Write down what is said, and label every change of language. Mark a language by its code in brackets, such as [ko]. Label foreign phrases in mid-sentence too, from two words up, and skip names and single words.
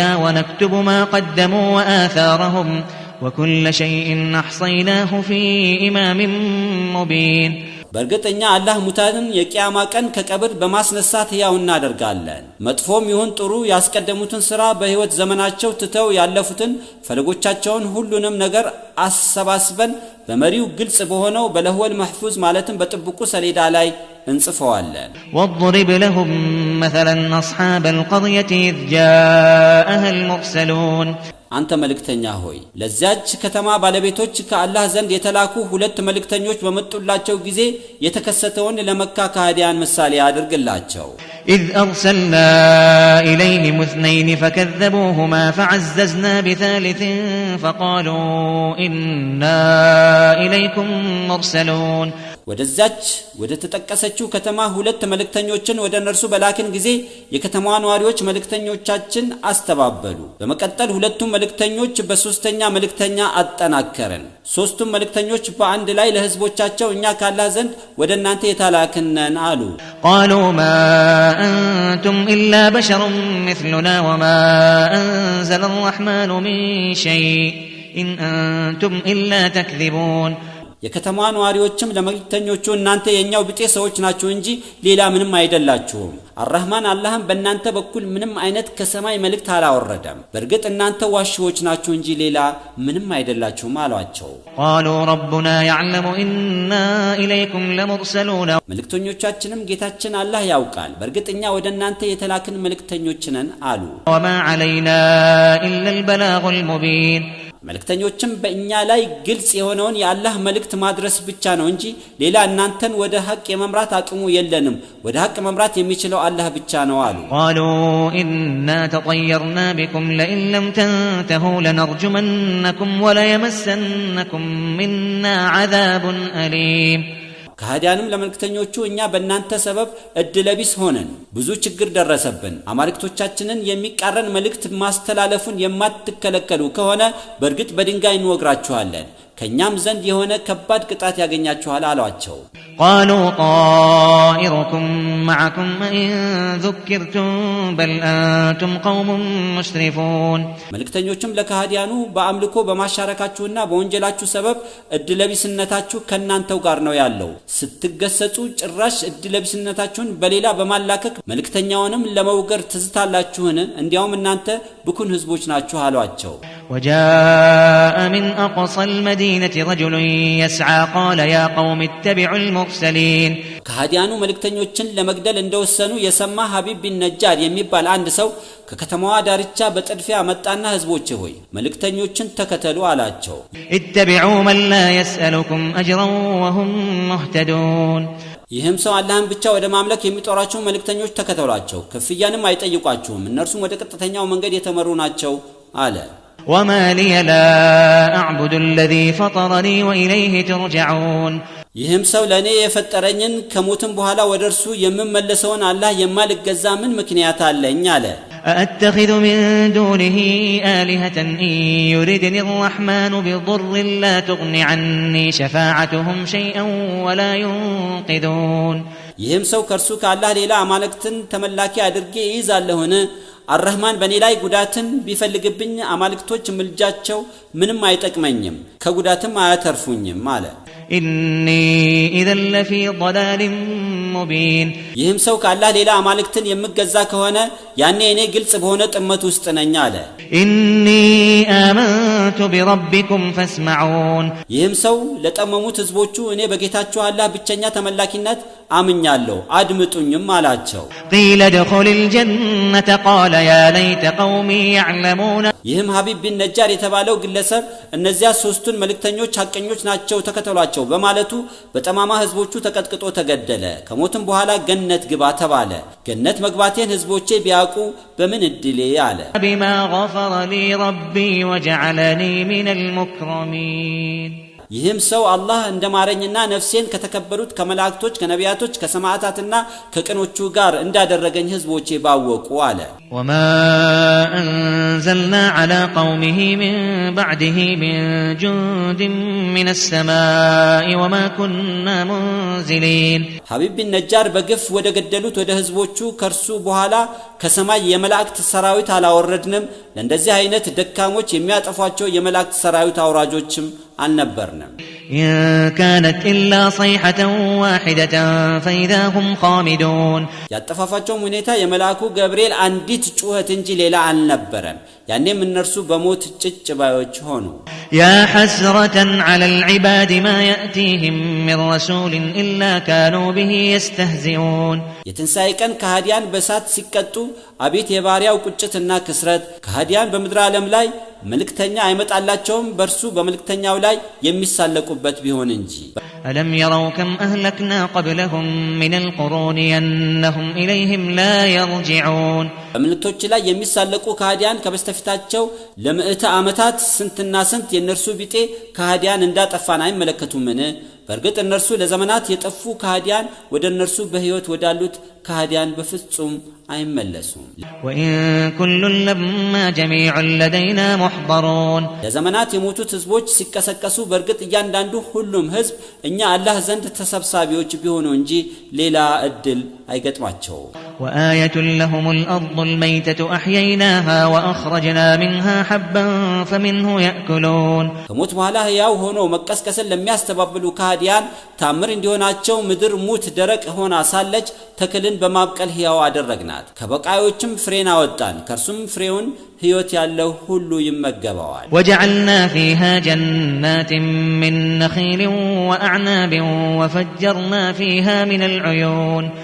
[ar] ونكتب ما قدموا وآثارهم وكل شيء أحصيناه في إمام مبين [am] በእርግጠኛ አላህ ሙታንን የቂያማ ቀን ከቀብር በማስነሳት ሕያው እናደርጋለን። መጥፎም ይሁን ጥሩ ያስቀደሙትን ሥራ በሕይወት ዘመናቸው ትተው ያለፉትን ፈለጎቻቸውን ሁሉንም ነገር አሰባስበን በመሪው ግልጽ በሆነው [ar] باللوح المحفوظ [am] ማለትም በጥብቁ ሰሌዳ ላይ እንጽፈዋለን። [ar] ወضرب لهم مثلا أصحاب القرية إذ جاءها المرسلون [am] አንተ መልእክተኛ ሆይ ለዚያች ከተማ ባለቤቶች ከአላህ ዘንድ የተላኩ ሁለት መልእክተኞች በመጡላቸው ጊዜ የተከሰተውን ለመካ ከሃዲያን ምሳሌ አድርግላቸው። [ar] إذ أرسلنا إليهم اثنين فكذبوهما فعززنا بثالث فقالوا إنا إليكم مرسلون [am] ወደዛች ወደ ተጠቀሰችው ከተማ ሁለት መልእክተኞችን ወደ እነርሱ በላክን ጊዜ የከተማዋ ነዋሪዎች መልእክተኞቻችን አስተባበሉ። በመቀጠል ሁለቱም መልእክተኞች በሶስተኛ መልእክተኛ አጠናከረን። ሶስቱም መልእክተኞች በአንድ ላይ ለህዝቦቻቸው እኛ ካላህ ዘንድ ወደ እናንተ የተላክነን አሉ። [ar] قالوا ما أنتم إلا بشر مثلنا وما أنزل الرحمن من شيء إن أنتم إلا تكذبون [am] የከተማ ነዋሪዎችም ለመልእክተኞቹ እናንተ የኛው ብጤ ሰዎች ናችሁ እንጂ ሌላ ምንም አይደላችሁም። አርረህማን አላህም በእናንተ በኩል ምንም አይነት ከሰማይ መልእክት አላወረደም። በእርግጥ እናንተ ዋሽዎች ናችሁ እንጂ ሌላ ምንም አይደላችሁም አሏቸው። [ar] قالوا ربنا يعلم إنا إليكم لمرسلون [am] መልእክተኞቻችንም ጌታችን አላህ ያውቃል በእርግጥ እኛ ወደ እናንተ የተላክን መልእክተኞች ነን አሉ። [ar] وما علينا إلا البلاغ المبين [am] መልእክተኞችም በእኛ ላይ ግልጽ የሆነውን የአላህ መልእክት ማድረስ ብቻ ነው እንጂ ሌላ እናንተን ወደ ሐቅ የመምራት አቅሙ የለንም ወደ ሐቅ መምራት የሚችለው አላህ ብቻ ነው አሉ [ar] قالوا إنا تطيرنا بكم لئن لم تنتهوا لنرجمنكم وليمسنكم منا عذاب أليم [am] ከሃዲያንም ለመልእክተኞቹ እኛ በእናንተ ሰበብ እድለቢስ ሆነን ብዙ ችግር ደረሰብን አማልክቶቻችንን የሚቃረን መልእክት ማስተላለፉን የማትከለከሉ ከሆነ በእርግጥ በድንጋይ እንወግራችኋለን ከኛም ዘንድ የሆነ ከባድ ቅጣት ያገኛችኋል አሏቸው [ar] قالوا طائركم معكم إن ذكرتم بل أنتم قوم مسرفون [am] መልእክተኞችም ለከሃዲያኑ በአምልኮ በማሻረካችሁና በወንጀላችሁ ሰበብ እድለቢስነታችሁ ከናንተው ጋር ነው ያለው ስትገሰጹ ጭራሽ እድለቢስነታችሁን በሌላ በማላከክ መልእክተኛውንም ለመውገር ትዝታላችሁን እንዲያውም እናንተ ብኩን ህዝቦች ናችሁ አሏቸው [ar] وجاء من أقصى المدينة رجل يسعى قال يا قوم اتبعوا المرسلين [am] ከሃዲያኑ መልእክተኞችን ለመግደል እንደወሰኑ የሰማ ሐቢብ ቢን ነጃር የሚባል አንድ ሰው ከከተማዋ ዳርቻ በጥድፊያ መጣና ህዝቦቼ ሆይ መልእክተኞችን ተከተሉ አላቸው [ar] اتبعوا من لا يسألكم أجرا وهم مهتدون [am] ይህም ሰው አላህን ብቻ ወደ ማምለክ የሚጠራቸው መልእክተኞች ተከተሏቸው ክፍያንም አይጠይቋቸውም እነርሱም ወደ ቀጥተኛው መንገድ የተመሩ ናቸው አለ [ar] وما لي لا أعبد الذي فطرني وإليه ترجعون [am] ይህም ሰው ለኔ የፈጠረኝን ከሞትም በኋላ ወደርሱ የምመለሰውን አላህ የማልገዛ ምን ምክንያት አለኝ አለ [ar] أأتخذ من دونه آلهة إن يردني الرحمن بضر لا تغن عني شفاعتهم شيئا ولا ينقذون [am] ይህም ሰው ከርሱ ከአላህ ሌላ አማልክትን ተመላኪ አድርጌ ይዛለሁን አርህማን በኔ ላይ ጉዳትን ቢፈልግብኝ አማልክቶች ምልጃቸው ምንም አይጠቅመኝም ከጉዳትም አያተርፉኝም አለ [ar] إني إذا لفي ضلال مبين [am] ይህም ሰው ከአላህ ሌላ አማልክትን የምገዛ ከሆነ ያኔ እኔ ግልጽ በሆነ ጥመት ውስጥ ነኝ አለ [ar] إني آمنت بربكم فاسمعون [am] ይህም ሰው ለጠመሙት ህዝቦቹ እኔ በጌታችሁ አላህ ብቸኛ ተመላኪነት አምኛለሁ አድምጡኝም አላቸው [ar] قيل ادخل الجنة قال يا ليت قومي يعلمون [am] ይህም ሐቢብ ቢን ነጃር የተባለው ግለሰብ እነዚያ ሶስቱን መልእክተኞች ሐቀኞች ናቸው ተከተሏቸው በማለቱ በጠማማ ህዝቦቹ ተቀጥቅጦ ተገደለ ከሞትም በኋላ ገነት ግባ ተባለ ገነት መግባቴን ህዝቦቼ ቢያቁ በምን እድሌ አለ [ar] بما غفر لي ربي وجعلني من المكرمين [am] ይህም ሰው አላህ እንደማረኝና ነፍሴን ከተከበሩት ከመላእክቶች ከነቢያቶች ከሰማዕታትና ከቅኖቹ ጋር እንዳደረገኝ ህዝቦቼ ባወቁ አለ [ar] وما أنزلنا على قومه من بعده من جند من السماء وما كنا منزلين [am] ሐቢብ ቢን ነጃር በግፍ ወደ ገደሉት ወደ ህዝቦቹ ከርሱ በኋላ ከሰማይ የመላእክት ሰራዊት አላወረድንም ለእንደዚህ አይነት ደካሞች የሚያጠፏቸው የመላእክት ሰራዊት አውራጆችም አልነበርንም [ar] إن كانت إلا صيحة واحدة فإذا هم خامدون [am] ያጠፋፋቸውም ሁኔታ የመላእኩ ገብርኤል አንዲት ጩኸት እንጂ ሌላ አልነበረም ያኔም እነርሱ በሞት ጭጭ ባዮች ሆኑ [ar] يا حسرة على العباد ما يأتيهم من رسول إلا كانوا به يستهزئون [am] የትንሣኤ ቀን ከሃዲያን በሳት ሲቀጡ አቤት የባሪያው ቁጭትና ክስረት ከሃዲያን በምድር ዓለም ላይ መልእክተኛ አይመጣላቸውም በርሱ በመልእክተኛው ላይ የሚሳለቁበት ቢሆን እንጂ [ar] ألم يروا كم أهلكنا قبلهم من القرون أنهم إليهم لا يرجعون [am] በመልእክቶች ላይ የሚሳለቁ ከሃዲያን ከበስተፊታቸው ለምዕተ ዓመታት ስንትና ስንት የነርሱ ቢጤ ከሃዲያን እንዳጠፋን አይመለከቱምን በእርግጥ እነርሱ ለዘመናት የጠፉ ከሃዲያን ወደ እነርሱ በህይወት ወዳሉት ከሃዲያን በፍጹም አይመለሱም [ar] وإن كل لما جميع لدينا محضرون [am] ለዘመናት የሞቱት ህዝቦች ሲቀሰቀሱ በእርግጥ እያንዳንዱ ሁሉም ህዝብ እኛ አላህ ዘንድ ተሰብሳቢዎች ቢሆኑ እንጂ ሌላ እድል አይገጥማቸው [ar] وآية لهم الأرض الميتة أحييناها وأخرجنا منها حبا فمنه يأكلون [am] ከሞት በኋላ ያው ሆኖ መቀስቀስን ለሚያስተባብሉ ከሃዲያን ታምር እንዲሆናቸው ምድር ሙት ደረቅ ሆና ሳለች ተክልን በማብቀል ሕያው አደረግናት ከበቃዮችም ፍሬን አወጣን ከርሱም ፍሬውን ህይወት ያለው ሁሉ ይመገባዋል [ar] وجعلنا فيها جنات من نخيل وأعناب وفجرنا فيها من العيون